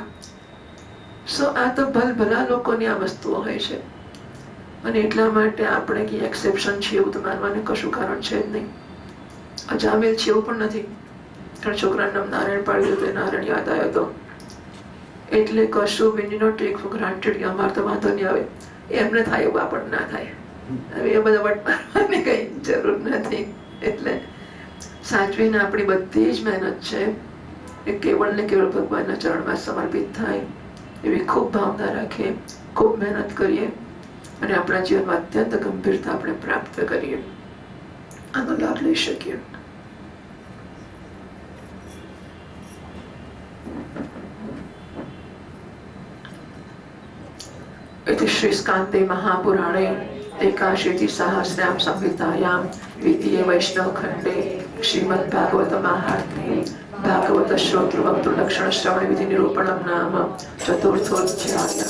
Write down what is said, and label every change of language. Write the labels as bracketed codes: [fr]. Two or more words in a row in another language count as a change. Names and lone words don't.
[gu] આ તો ભલભલા લોકોની આ વસ્તુઓ હોય છે અને એટલા માટે આપણે કે એક્સેપ્શન છે એવું તો માનવાનું કશું કારણ છે જ નહીં. અજામેલ છે એવું પણ નથી. ત્રણ છોકરાનું નામ નારાયણ પાડ્યું હતું, નારાયણ યાદ આવ્યો હતો એટલે કશું [en] we do not take for granted [gu] કે અમારે તો વાંધો નહીં આવે. એમને થાય એવું આપણને ના થાય. હવે એ બધા વટ મારવાની કઈ જરૂર નથી. એટલે સાચવીને આપણી બધી જ મહેનત છે એ કેવળ ને કેવળ ભગવાનના ચરણમાં સમર્પિત થાય એવી ખૂબ ભાવના રાખીએ, ખૂબ મહેનત કરીએ અને આપણા જીવનમાં અત્યંત ગંભીરતા આપણે પ્રાપ્ત કરીએ, આનો લાભ લઈ શકીએ. [sa] इति श्रीस्कान्ते महापुराणे एकाशीति सहस्रां संहितायां द्वितीये वैष्णवखण्डे श्रीमद्भागवत महात्म्ये भागवत श्रोतृवक्तृ लक्षण श्रवण विधि निरूपणं नाम चतुर्थोऽध्यायः.